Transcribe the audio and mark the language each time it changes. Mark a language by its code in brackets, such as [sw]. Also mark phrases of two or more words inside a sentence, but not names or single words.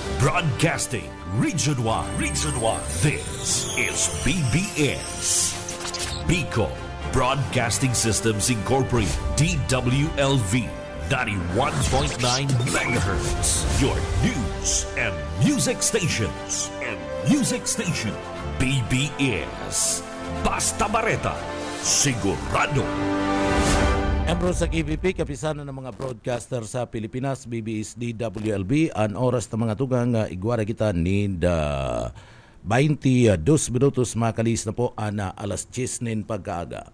[en] Broadcasting Region 1. Region 1. This is BBS. Bicol Broadcasting Systems Incorporated. DWLV 91.9 MHz. Your news and music stations. [bik] BBS. Basta Bareta. Sigurado. Membro sa KBP, [tl] kapisanan ng mga broadcaster sa Pilipinas, [bik] BBS DWLB, ang oras ng mga tugang igwara kita ni 22 minutos makalis na po ana alas 10 nin pagkaaga.